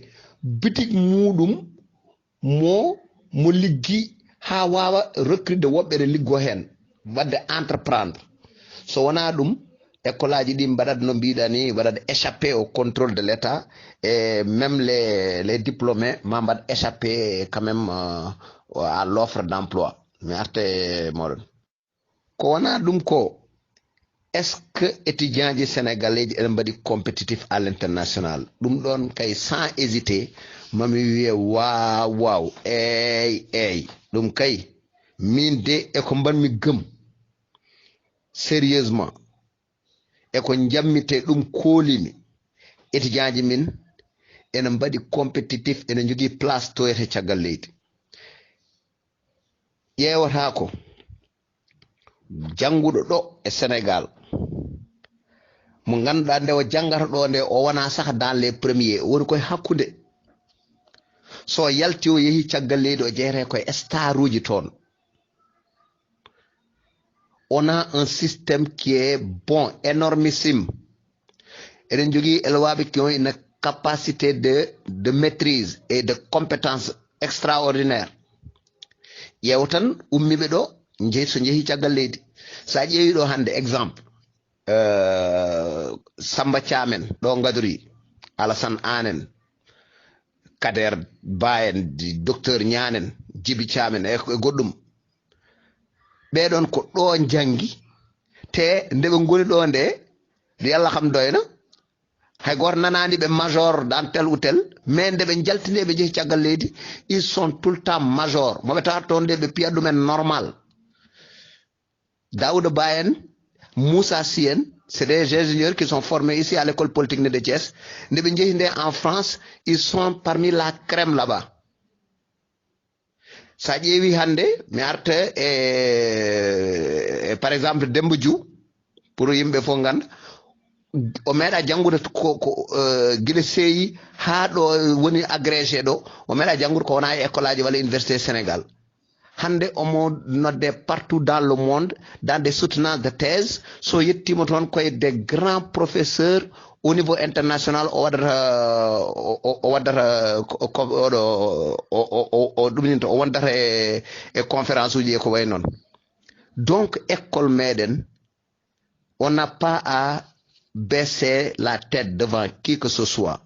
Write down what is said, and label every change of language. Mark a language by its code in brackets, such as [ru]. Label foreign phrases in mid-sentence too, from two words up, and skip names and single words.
[ff] boutique muɗum mo liggi ha wawa recrude woɓɓe ɗe liggo hen wadde entreprendre so wona ɗum école aji ɗi mbaɗat no mbiɗa ni [fr] waɗat échappé au contrôle de l'état et même les diplômés [ff] ma mbaɗ [fr] échappé quand même à l'offre [ff] d'emploi mi arte moɗon ko wona ɗum ko [fr] est ce que étudiant [ff] ji sénégalais ji eɗen mbaɗi [fr] compétitif à l'international [ff] ɗum ɗon kay [fr] sans hésiter [ff] mami wiye waw eyyi ɗum kay min de eko mbanmi gëm sérieusement eko jammite ɗum koolimi étudiant ji min ene mbaɗi compétitif ene jogui place toyete caggal leydi ƴewata ko jannguɗo ɗo e sénégal mo ganduɗa nde o janggata ɗo nde o wona sah [fr] dans les premiers [ff] woni koye hakkude so yalti o yeehi caggal leydi o jeeyete koye star uji toon. [fr] On a un système qui est bon, énormissime. Et qui ont une capacité de maîtrise et de compétence extraordinaire. Il y a autant [ff] ummibedo njehi caggal leydi. Sa ƴeewi ɗo hande exemple Samba Thiamen ɗo Ngadori, Alassane Anen, Kader Bayen, docteur Nyanen, Djibi Thiamen e goɗɗum ɓeɗon ko ɗo jangi te nde ɓe ngoni ɗo nde nde Allah kam doyna hay goto nanani ɓe [fr] major dans tel ou tel mais [ff] nde ɓe jaltini ɓe jeehi caggal leydi [fr] ils sont tout le temps major [ff] moɓe tawa toon nde ɓe piya ɗumen normal. [fr] Daouda Bayen, Moussa Sien, c'est des ingénieurs qui sont formés ici à l'école polytechnique de Thiès. [ff] Nde ɓe jeehi nde [fr] en France ils sont parmi la crème là-bas. [ff] Sa ƴeewi hande mi arta [fr] par exemple [ff] Demba Diouf pour yimɓe fof ganda o meeɗa janngude ko guila seeyi haa ɗo woni agrégé ɗo o meeɗa janngude ko wona e école aji walla université Sénégal hande omo nodde [fr] partout dans le monde dans des soutenances de thèse [ff] so yettima toon koye [fr] des grands professeurs au niveau international [ff] o waddata ɗumninta o wondata e conférence uji e ko way noon. [fr] Donc école meɗen on n'a pas à baisser la tête devant qui que ce soit.